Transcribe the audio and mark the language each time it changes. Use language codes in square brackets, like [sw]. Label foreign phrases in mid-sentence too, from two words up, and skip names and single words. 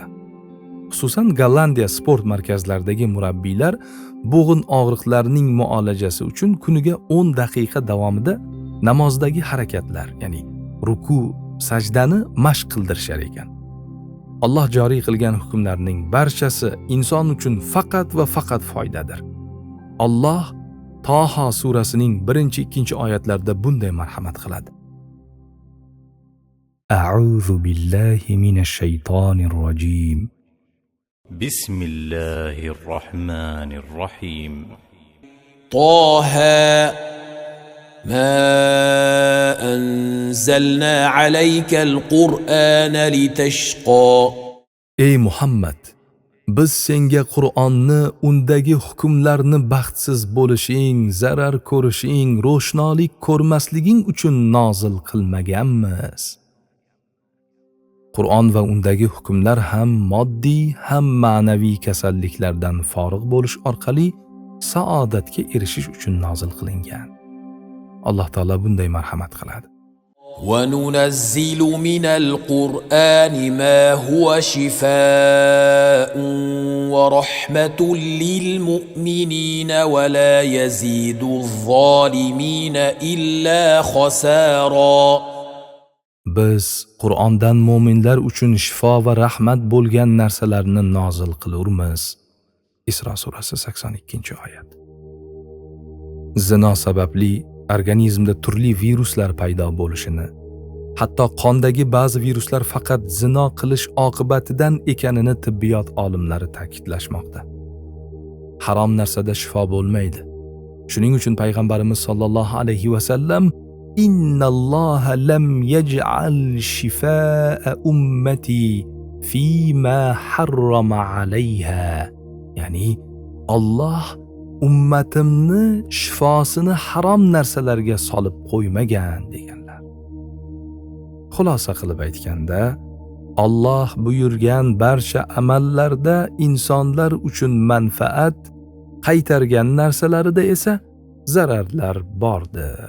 [uz] Xususan Gollandiya sport markazlaridagi murabbiylar bo'g'in og'riqlarining muolajasi uchun kuniga 10 daqiqa davomida namozdagi harakatlar, ya'ni ruku, sajdani mashq qildirishar ekan. Alloh joriy qilgan hukmlarning barchasi inson uchun faqat va faqat foydadir. Alloh Toha surasining 1-2 oyatlarida bunday marhamat qiladi. [ar] أعوذ بالله من الشيطان الرجيم. Bismillahirrahmanirrahim. Toha ما أنزلنا عليك القرآن لتشقى. [uz] Ey Muhammad, biz senga Qur'onni undagi hukmlarni baxtsiz bo'lishing, zarar ko'rishing, ro'shnolik ko'rmasliging uchun nozil qilmaganmiz. Qur'on va undagi hukmlar ham moddiy, ham ma'naviy kasalliklardan forig' bo'lish orqali saodatga erishish uchun nozil qilingan. Alloh taolo bunday marhamat qiladi. [ar] وَنُنَزِّلُ مِنَ الْقُرْآنِ مَا هُوَ شِفَاءٌ وَرَحْمَةٌ لِلْمُؤْمِنِينَ وَلَا يَزِيدُ الظَّالِمِينَ إِلَّا خَسَارًا. [uz] Biz Qur'ondan mu'minlar uchun shifo va rahmat bo'lgan narsalarni nozil qilurmiz. Isro surasi 82-oyat. Zino sababli organizmda turli viruslar paydo bo'lishini, hatto qondagi ba'zi viruslar faqat zino qilish oqibatidan ekanini tibbiyot olimlari ta'kidlashmoqda. Harom narsada shifo bo'lmaydi. Shuning uchun payg'ambarimiz [ar] صلى الله عليه وسلم إن الله لم يجعل شفاء أمتي فيما حرم عليها. [uz] Ya'ni Alloh ummatimni shifosini harom narsalarga solib qo'ymagan deganlar. Xulosa qilib aytganda, Alloh buyurgan barcha amallarda insonlar uchun manfaat, qaytargan narsalarida esa zararlar bordir.